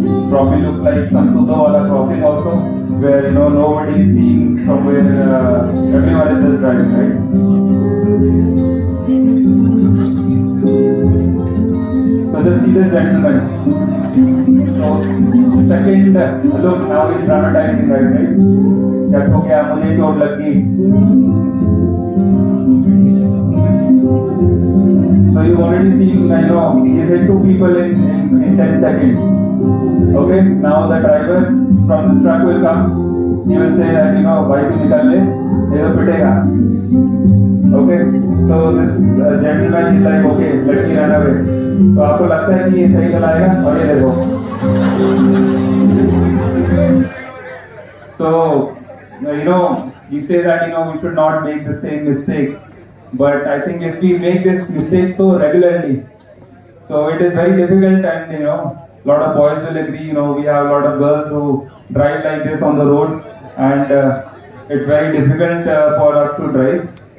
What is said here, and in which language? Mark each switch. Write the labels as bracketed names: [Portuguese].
[English] Probably looks like some Sudawala crossing also, where nobody is seeing from where everyone is just driving, right? So just see this gentleman. So second look, now he's dramatizing, right? [Hindi] क्या तो क्या मुझे चोट लग गई. [English] So you've already seen, he hit two people in 10 seconds. Okay, now the driver from this truck will come. He will say that, why [Hindi] tu nikal le? Ye to pitega. [English] Okay, so this gentleman is like, okay, let me run away. [Hindi] तो आपको लगता है कि ये सही चलाएगा? और ये देखो. [English] So, you say that, we should not make the same mistake. But I think if we make this mistake so regularly, so it is very difficult, and a lot of boys will agree. We have a lot of girls who drive like this on the roads, and it's very difficult for us to drive.